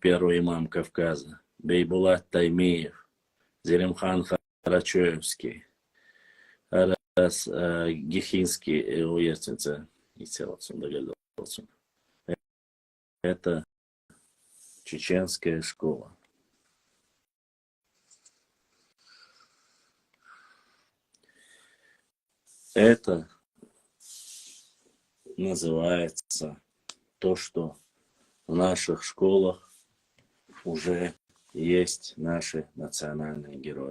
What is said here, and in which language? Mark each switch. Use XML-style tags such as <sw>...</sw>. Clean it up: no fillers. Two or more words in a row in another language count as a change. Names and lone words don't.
<ru>первый имам Кавказа, Бейбулат Таймиев, Зелимхан Харачоевский, Арас Гихинский, уертница и целостно догадался. Это чеченская школа. Это называется то, что в наших школах уже есть наши национальные герои.</ru>